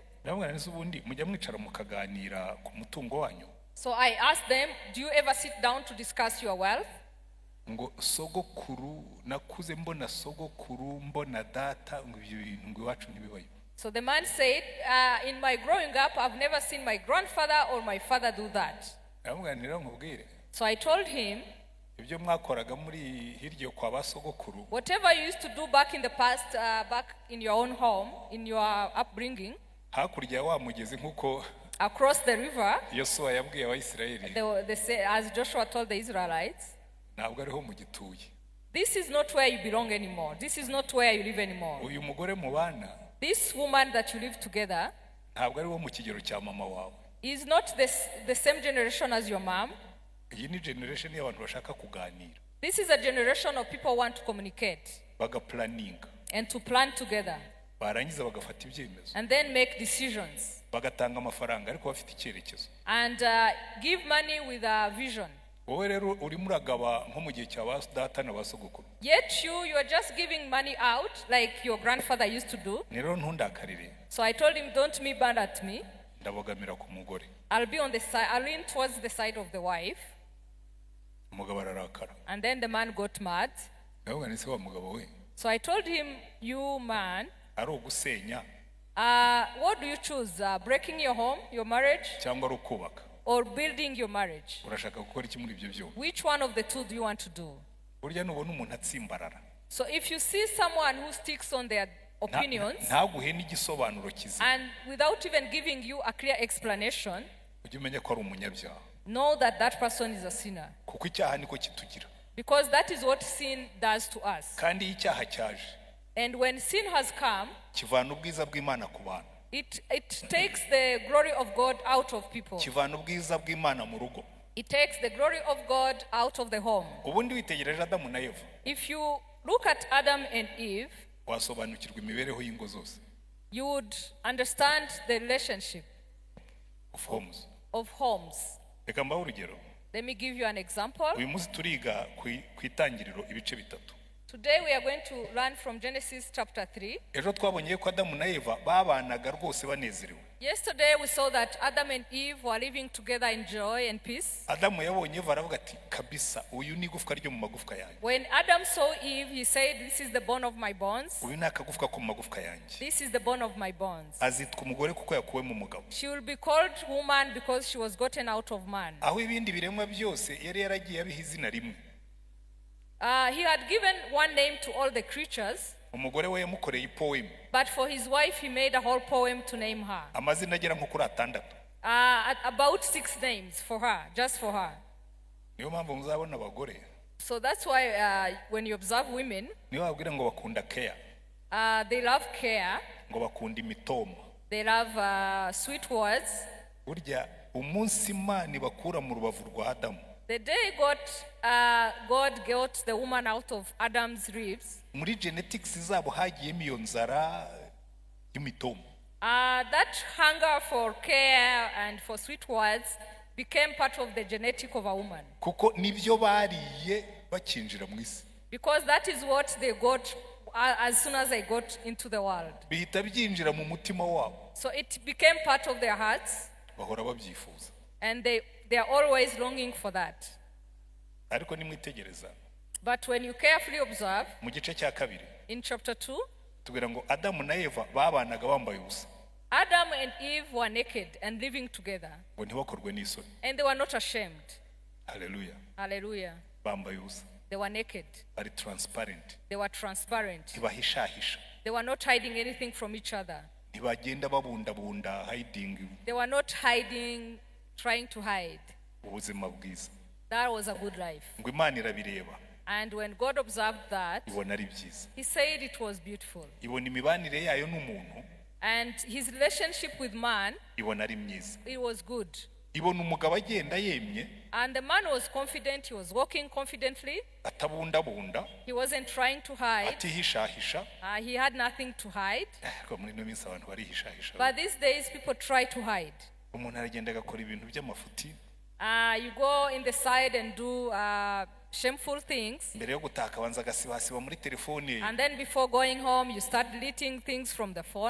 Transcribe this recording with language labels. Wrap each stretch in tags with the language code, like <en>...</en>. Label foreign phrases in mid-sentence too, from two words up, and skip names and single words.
<rw>Ndamubwira nti ubundi mujya mwicara mukaganira ku mutungo wanyu.</rw> <en>So I asked them, "Do you ever sit down to discuss your wealth?"</en> <rw>Ngo sogokuru nakuze mbona sogokuru mbona data ngo ibyo bintu ngo iwacu ntibibayo.</rw> <en>So the man said, "In my growing up, I've never seen my grandfather or my father do that."</en> <rw>Ndamubwira nti rero nkubwire.</rw> <en>So I told him,</en> <rw>ibyo mwakoraga muri hiryo kwa basogokuru.</rw> <en>whatever you used to do back in the past, back in your own home, in your upbringing,</en> <rw>hakurya wa mugezi nkuko</rw> <en>across the river,</en> <rw>Yosuwa yabwiye Abayisirayeli.</rw> <en>as Joshua told the Israelites,</en> <rw>ntabwo ariho mugituye.</rw> <en>this is not where you belong anymore. This is not where you live anymore.</en> <rw>Uyu mugore mubana</rw> <en>This woman that you live together</en> <rw>ntabwo ari wo mu kigero cya mama wawe.</rw> <en>is not the same generation as your mom.</en> <rw>Iyi ni generation y'abantu bashaka kuganira.</rw> <en>This is a generation of people who want to communicate</en> <rw>Bagaplaninga.</rw> <en>and to plan together</en> <rw>Barangiza bagafata ibyemezo.</rw> <en>and then make decisions</en> <rw>Bagatanga amafaranga ariko bafite icyerekezo.</rw> <en>and give money with a vision.</en> <rw>Wowe rero urimo uragaba nko mu gihe cya ba data na basogokuru.</rw> <en>Yet you are just giving money out like your grandfather used to do.</en> <rw>Ni rero ntundakarire.</rw> <en>So I told him, "Don't be mad at me.</en> <rw>Ndabogamira ku mugore.</rw> <en>I'll be on the side. I'll lean towards the side of the wife."</en> <rw>Umugabo ararakara.</rw> <en>And then the man got mad.</en> <rw>Ndabona nise wa mugabo we.</rw> <en>So I told him, "You man,</en> <rw>Ari ugusenya</rw> <en>what do you choose? Breaking your home, your marriage,</en> <rw>cyangwa ari ukubaka.</rw> <en>or building your marriage?</en> <rw>Urashaka gukora iki muri ibyo byose?</rw> <en>Which one of the two do you want to do?"</en> <rw>Burya nubona umuntu atsimbarara.</rw> <en>So if you see someone who sticks on their opinions</en> <rw>ntaguhe n'igisobanuro kizima.</rw> <en>and without even giving you a clear explanation,</en> <rw>ujye umenya ko ari umunyabyaha.</rw> <en>know that that person is a sinner.</en> <rw>Kuko icyaha niko kitugira.</rw> <en>Because that is what sin does to us.</en> <rw>Kandi iyo icyaha cyaje</rw> <en>And when sin has come,</en> <rw>kivana ubwiza bw'Imana ku bantu.</rw> <en>it takes the glory of God out of people.</en> <rw>Kivana ubwiza bw'Imana mu rugo.</rw> <en>It takes the glory of God out of the home.</en> <rw>Ubundi witegereje Adamu na Eva.</rw> <en>If you look at Adam and Eve,</en> <rw>wasobanukirwa imibereho y'ingo zose.</rw> <en>You would understand the relationship of homes.</en> <rw>Reka mbaho urugero.</rw> <en>Let me give you an example.</en> <rw>Uyu munsi turiga ku itangiriro ibice bitatu.</rw> <en>Today we are going to learn from Genesis chapter 3.</en> <rw>Ejo twabonye ko Adamu na Eva babanaga rwose banezerewe.</rw> <en>Yesterday we saw that Adam and Eve were living together in joy and peace.</en> <rw>Adamu yabonye Eva aravuga ati kabisa uyu ni igufwa ryo mu magufwa yanjye.</rw> <en>When Adam saw Eve, he said, this is the bone of my bones.</en> <rw>Uyu ni akagufwa ko mu magufwa yanjye.</rw> <en>This is the bone of my bones.</en> <rw>Azitwa umugore kuko yakuwe mu mugabo.</rw> <en>She will be called woman because she was gotten out of man.</en> <rw>Aho ibindi biremwa byose yari yaragiye abiha izina rimwe.</rw> <en>He had given one name to all the creatures.</en> <rw>Umugore we yamukoreye poem.</rw> <en>But for his wife he made a whole poem to name her.</en> <rw>Amazina agera nko kuri 6.</rw> <en>About 6 names for her, just for her.</en> <rw>Niyo mpamvu muzabona abagore.</rw> <en>So that's why when you observe women,</en> <rw>niyo babwira ngo bakunda care.</rw> <en>They love care.</en> <rw>Ngo bakunda imitoma.</rw> <en>They love sweet words.</en> <rw>Burya umunsi Imana bakura mu rubavu rwa Adamu.</rw> <en>The day God got the woman out of Adam's ribs,</en> <rw>muri genetics zabo hagiyemo iyo nzara y'imitomo.</rw> <en>That hunger for care and for sweet words became part of the genetic of a woman.</en> <rw>Kuko nibyo bariye bakinjira mu isi.</rw> <en>Because that is what they got as soon as they got into the world.</en> <rw>Bihita byinjira mu mutima wabo.</rw> <en>So it became part of their hearts.</en> <rw>Bahora babyifuza.</rw> <en>And they are always longing for that.</en> <rw>Ariko nimwitegereza.</rw> <en>But when you carefully observe,</en> <rw>mu gice cya kabiri,</rw> <en>in chapter 2,</en> <rw>tubwira ngo Adamu na Eva babanaga bambaye ubusa.</rw> <en>Adam and Eve were naked and living together.</en> <rw>Ngo ntibakorwe n'isoni.</rw> <en>And they were not ashamed.</en> <rw>Hallelujah.</rw> <en>Hallelujah.</en> <rw>Bambaye ubusa.</rw> <en>They were naked.</en> <rw>Bari transparent.</rw> <en>They were transparent.</en> <rw>Ntibahishahisha.</rw> <en>They were not hiding anything from each other.</en> <rw>Ntibagenda babunda hiding.</rw> <en>They were not hiding, trying to hide.</en> <rw>Ubuzima bwiza.</rw> <en>That was a good life.</en> <rw>Ngo Imana irabireba.</rw> <en>And when God observed that,</en> <rw>ibona ari byiza.</rw> <en>He said it was beautiful.</en> <rw>Ibona imibanire yayo n'umuntu.</rw> <en>And his relationship with man,</en> <rw>ibona ari myiza.</rw> <en>It was good.</en> <rw>Ibona umugabo agenda yemye.</rw> <en>And the man was confident. He was walking confidently.</en> <rw>Atabunda.</rw> <en>He wasn't trying to hide.</en> <rw>Atihishahisha.</rw> <en>He had nothing to hide.</en> <rw>Muri no minsi abantu barihishahisha.</rw> <en>But these days people try to hide.</en> <rw>Umuntu aragenda agakora ibintu by'amafuti.</rw> <en>You go in the side and do shameful things.</en> <rw>Mbere yo gutaka banza gasibasiba muri telefone.</rw> <en>And then before going home you start deleting things from the phone.</en>